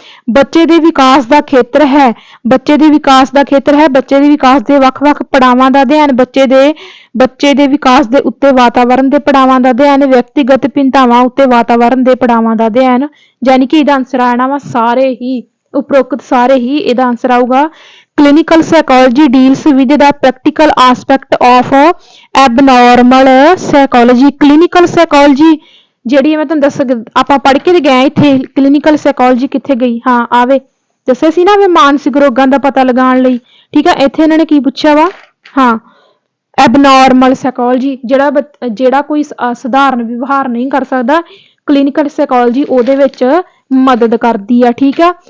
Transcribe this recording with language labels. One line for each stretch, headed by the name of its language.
Punjabi: ਬੱਚੇ ਦੇ ਵਿਕਾਸ ਦਾ ਖੇਤਰ ਹੈ, ਬੱਚੇ ਦੇ ਵਿਕਾਸ ਦਾ ਖੇਤਰ ਹੈ, ਬੱਚੇ ਦੇ ਵਿਕਾਸ ਦੇ ਵੱਖ-ਵੱਖ ਪੜਾਵਾਂ ਦਾ ਅਧਿਐਨ, ਬੱਚੇ ਦੇ ਵਿਕਾਸ ਦੇ ਉੱਤੇ ਵਾਤਾਵਰਣ ਦੇ ਪੜਾਵਾਂ ਦਾ ਅਧਿਐਨ, ਵਿਅਕਤੀਗਤ ਭਿੰਨਤਾਵਾਂ ਉੱਤੇ ਵਾਤਾਵਰਣ ਦੇ ਪੜਾਵਾਂ ਦਾ ਅਧਿਐਨ, ਯਾਨੀ ਕਿ ਇਹਦਾ ਆਨਸਰ ਆਣਾ ਵਾ ਸਾਰੇ ਹੀ, ਉਪਰੋਕਤ ਸਾਰੇ ਹੀ ਇਹਦਾ ਆਨਸਰ ਆਊਗਾ।
English: clinical psychology deals with the practical aspect of abnormal psychology।
Punjabi: clinical psychology ਜਿਹੜੀ ਮੈਂ ਤੁਹਾਨੂੰ ਦੱਸ, ਆਪਾਂ ਪੜ੍ਹ ਕੇ ਤੇ ਗਏ ਇੱਥੇ, ਕਲੀਨਿਕਲ ਸਾਈਕੋਲੋਜੀ ਕਿੱਥੇ ਗਈ, ਹਾਂ ਆਵੇ ਦੱਸਿਆ ਸੀ ਨਾ ਵੀ ਮਾਨਸਿਕ ਰੋਗਾਂ ਦਾ ਪਤਾ ਲਗਾਉਣ ਲਈ, ਠੀਕ ਆ। ਇੱਥੇ ਇਹਨਾਂ ਨੇ ਕੀ ਪੁੱਛਿਆ ਵਾ, ਹਾਂ ਐਬਨੋਰਮਲ ਸਾਈਕੋਲੋਜੀ, ਜਿਹੜਾ ਕੋਈ ਸਧਾਰਨ ਵਿਵਹਾਰ ਨਹੀਂ ਕਰ ਸਕਦਾ, ਕਲੀਨਿਕਲ ਸਾਈਕੋਲੋਜੀ ਉਹਦੇ ਵਿੱਚ ਮਦਦ ਕਰਦੀ ਆ, ਠੀਕ ਆ।